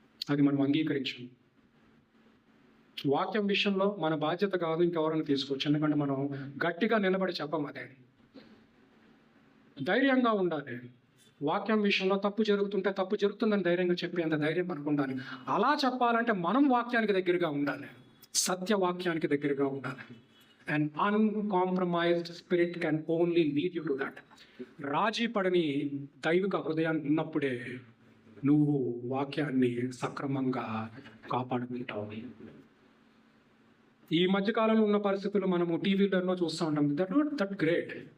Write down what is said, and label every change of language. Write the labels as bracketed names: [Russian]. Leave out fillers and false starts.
[Telugu] అది మనం అంగీకరించాం. వాక్యం విషయంలో మన బాధ్యత కాదు, ఇంకెవరైనా తీసుకోవచ్చు. ఎందుకంటే మనం గట్టిగా నిలబడి చెప్పం. అదే ధైర్యంగా ఉండాలి. వాక్యం విషయంలో తప్పు జరుగుతుందని ధైర్యంగా చెప్పేంత ధైర్యం మనకు ఉండాలి. అలా చెప్పాలంటే మనం వాక్యానికి దగ్గరగా ఉండాలి, సత్యవాక్యానికి దగ్గరగా ఉండాలి. [English] An uncompromised spirit can only lead you to that. [Telugu] రాజీ పడని దైవిక హృదయాన్ని ఉన్నప్పుడే నువ్వు వాక్యాన్ని సక్రమంగా కాపాడుకుంటావు. ఈ మధ్యకాలంలో ఉన్న పరిస్థితులు మనము టీవీలలో చూస్తూ ఉంటాం. [English] That great.